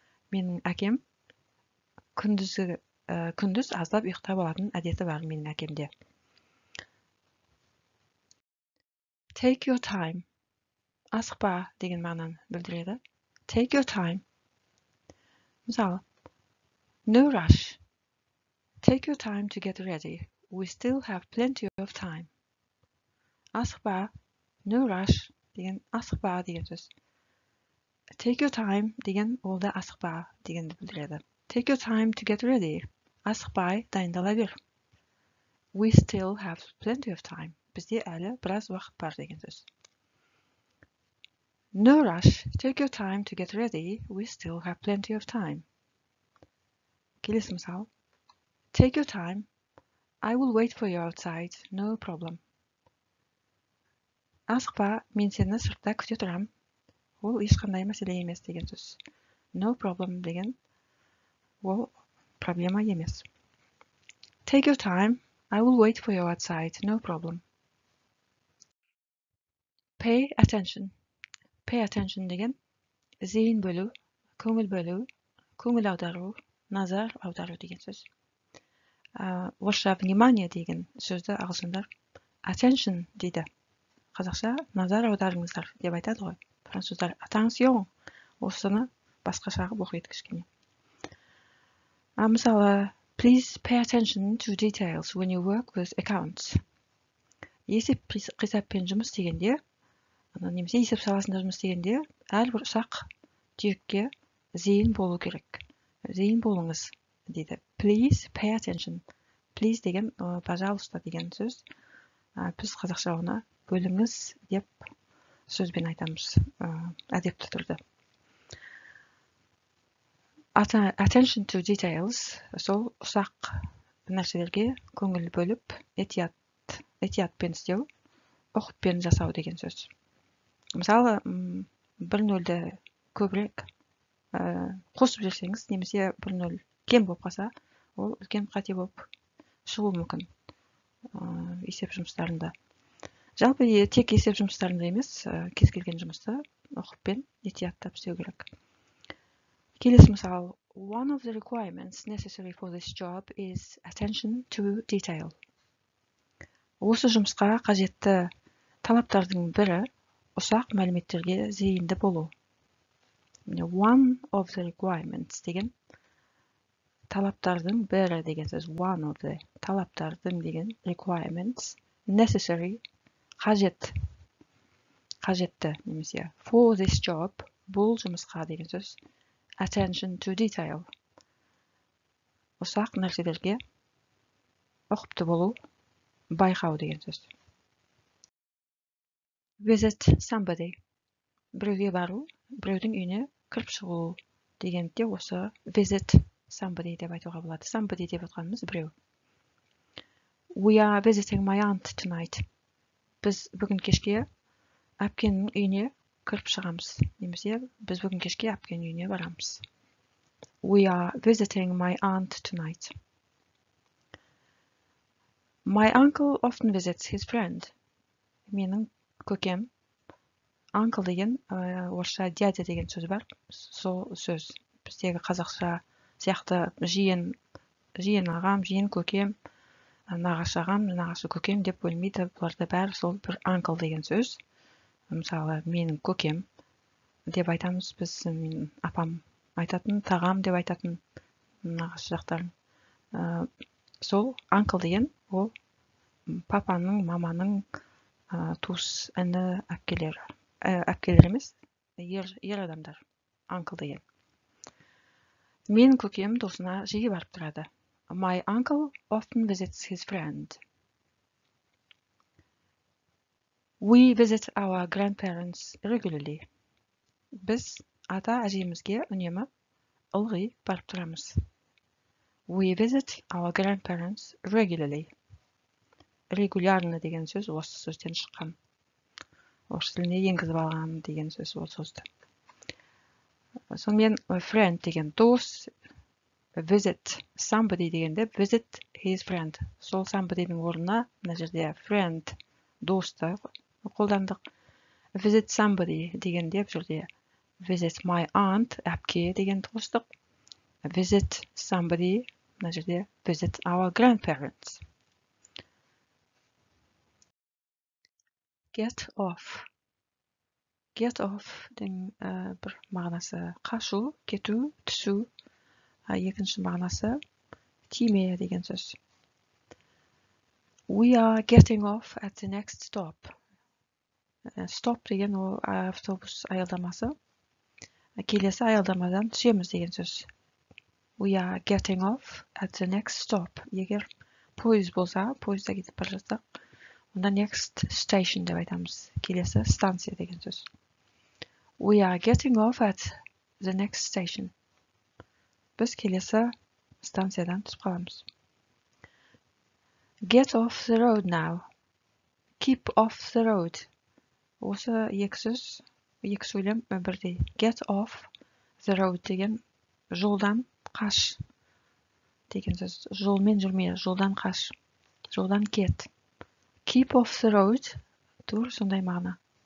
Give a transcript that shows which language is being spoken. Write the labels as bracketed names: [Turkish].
[Kazakh] Менің әкем күндіз аздап ұйықтап алатын әдеті бар менің әкемде. [English] Take your time. [Kazakh] Асықпа деген мағынаны білдіреді. [English] Take your time. [Kazakh] Мысалы, [English] no rush. Take your time to get ready. We still have plenty of time. [Kazakh] Асықпа, [English] no rush [Kazakh] деген асықпа деген сөз. [English] Take your time [Kazakh] деген ол да асықпа дегенді білдіреді. [English] Take your time to get ready. [Kazakh] Асықпай дайындала бер. [English] We still have plenty of time. [Kazakh] Бізде әлі біраз уақыт бар деген сөз. [English] No rush. Take your time to get ready. We still have plenty of time. [Kazakh] Келесі мысал. [English] Take your time. I will wait for you outside. No problem. [Kazakh] Асықпа, мен сені сыртта күте тұрам. Ол ешқандай мәселе емес деген сөз. [English] No problem [Kazakh] деген ол проблема емес. [English] Take your time. I will wait for you outside. No problem. Pay attention. Pay attention [Kazakh] деген зейін бөлу, көңіл бөлу, көңіл аудару, назар аудару деген сөз. Орысша внимание деген сөзді ағылшындар attention дейді. Қазақша назар аударыңыздар деп айтады ғой. Француздар attention. Осыны басқаша қылып оқиды кішкене. Мысалы, [English] please pay attention to details when you work with accounts. [Kazakh] Есеп қисаппен жұмыс істегенде, немесе есеп саласында жұмыс істегенде, әрбір ұсақ түйекке зейін болу керек. Зейін болыңыз дейді. [English] Please pay attention. [Kazakh] Please деген пожалуйста деген сөз. Біз қазақша оны бөліңіз деп сөзбен айтамыз әдепті түрде. [English] Attention to details, [Kazakh] сол ұсақ нәрселерге көңіл бөліп, etiятпен істеу, оқытпен жасау деген сөз. Мысалы, 1-0-ді көбірек қосып жүрсеңіз, немесе 1-0 кем болып қалса, ол үлкен қате болып шығуы мүмкін есеп жұмыстарында. Жалпы тек есеп жұмыстарында емес, кез келген жұмысты оқытпен еттияттап істеу керек. Келесі мысал. [English] One of the requirements necessary for this job is attention to detail. [Kazakh] Осы жұмысқа қажетті талаптардың бірі ұсақ мәліметтерге зейінді болу. [English] One of the requirements [Kazakh] деген талаптардың бірі деген сөз. [English] One of the [Kazakh] талаптардың деген [English] requirements, necessary [Kazakh] қажетті немесе [English] for this job [Kazakh] бұл жұмысқа деген сөз. [English] Attention to detail [Kazakh] ұсақ нәрселерге ұқыпты болу, байқау деген сөз. [English] Visit somebody [Kazakh] біреуге бару, біреудің үйіне кіріп шығу дегенде осы [English] visit somebody [Kazakh] деп айтуға болады. Somebody деп отқанымыз біреу. [English] We are visiting my aunt tonight. [Kazakh] Біз бүгін кешке әпкенің үйіне кіріп шығамыз. Немесе біз бүгін кешке әпкенің үйіне барамыз. [English] We are visiting my aunt tonight. My uncle often visits his friend. [Kazakh] Менің көкем, uncle деген орысша дядя деген сөз бар. Сол сөз біздегі қазақша сияқты жиен ағам, жиен көкем, нағашы ағам, нағашы көкем деп бөлмейді. Бұларда бәрі сол бір uncle деген сөз. Мысалы, менің көкем деп айтамыз біз, менің апам айтатын, тағам деп айтатын нағашы жақтарын. Сол uncle деген ол папаның, маманың туыс іні әпкелері. Әпкелер емес, ер адамдар. Uncle деген. Менің көкем досына жиі барып тұрады. [English] My uncle often visits his friend. We visit our grandparents regularly. [Kazakh] Біз ата-әжемізге үнемі ылғи барып тұрамыз. [English] We visit our grandparents regularly. [Kazakh] Регулярно деген сөз осы сөзден шыққан. Орыс тіліне енгізіп алған деген сөз ол сөзді. Сонымен friend деген дос, [English] visit somebody [Kazakh] дегенде [English] visit his friend. [Kazakh] Сол somebody'дің орнына мына жерде friend досты қолдандық. [English] Visit somebody [Kazakh] дегенде бұл жерде [English] visit my aunt [Kazakh] әпке деген қостық. [English] Visit somebody [Kazakh] мына жерде [English] visit our grandparents. Get off. Get off [Kazakh] деген бір мағынасы қашу, кету, түсу. Екінші мағынасы тиме деген сөз. [English] We are getting off at the next stop. [Kazakh] Stop деген ол автобус аялдамасы. Келесі аялдамадан түсеміз деген сөз. [English] We are getting off at the next stop. [Kazakh] Егер пойыз болса, пойызда кетіп бара жатсақ, онда [English] next station [Kazakh] деп айтамыз. Келесі станция деген сөз. [English] We are getting off at the next station. [Kazakh] Біз келесі станциядан түсіп қаламыз. [English] Get off the road now. Keep off the road. [Kazakh] Осы екі сөз, екі сөйлем бірдей. [English] Get off the road [Kazakh] деген жолдан қаш деген сөз. Жолмен жүрме, жолдан қаш, жолдан кет. [English] Keep off the road [Kazakh] тур сондай мағына.